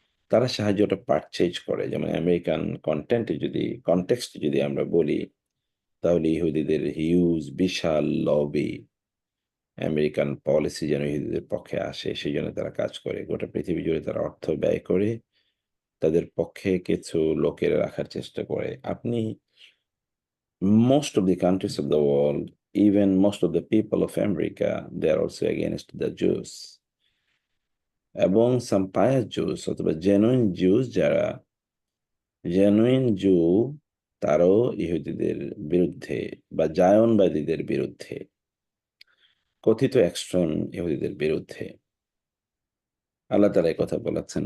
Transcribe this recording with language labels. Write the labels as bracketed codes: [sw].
[bn] তারা সাহায্যটা পারচেজ করে। যেমন আমেরিকান কনটেক্সট যদি আমরা বলি, তাহলে ইহুদিদের হিউজ বিশাল লবি, আমেরিকান পলিসি যেন ইহুদিদের পক্ষে আসে সেজন্য তারা কাজ করে। গোটা পৃথিবী জুড়ে তারা অর্থ ব্যয় করে তাদের পক্ষে কিছু লোকের রাখার চেষ্টা করে। আপনি [en] most of the countries of the world, even most of the people of America, they are also against the Jews. [bn] এবং [en] some pious Jews [bn] অথবা [en] genuine Jews, [bn] যারা জেনুইন জু, তারাও ইহুদিদের বিরুদ্ধে বা জায়নবাদীদের বিরুদ্ধে, কথিত এক্সট্রিম ইহুদিদের বিরুদ্ধে আল্লাহ তাআলা এই কথা বলেছেন।